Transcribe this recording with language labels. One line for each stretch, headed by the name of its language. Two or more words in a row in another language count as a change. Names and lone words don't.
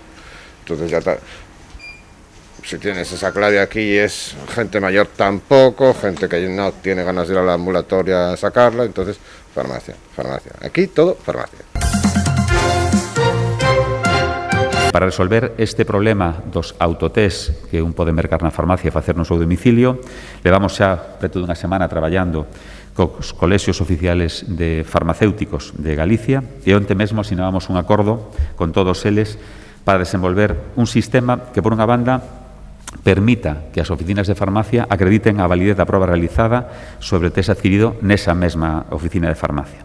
Spanish: Entonces ya está. Si tienes esa clave aquí es gente mayor tampoco, gente que no tiene ganas de ir a la ambulatoria a sacarla, entonces farmacia. Aquí todo farmacia.
Galician: Para resolver este problema dos autotest que un pode mercar na farmacia e facer no seu domicilio, levamos xa preto dunha semana traballando cos colexios oficiales de farmacéuticos de Galicia e onte mesmo asinábamos un acordo con todos eles para desenvolver un sistema que, por unha banda, permita que as oficinas de farmacia acrediten a validez da proba realizada sobre o test adquirido nesa mesma oficina de farmacia.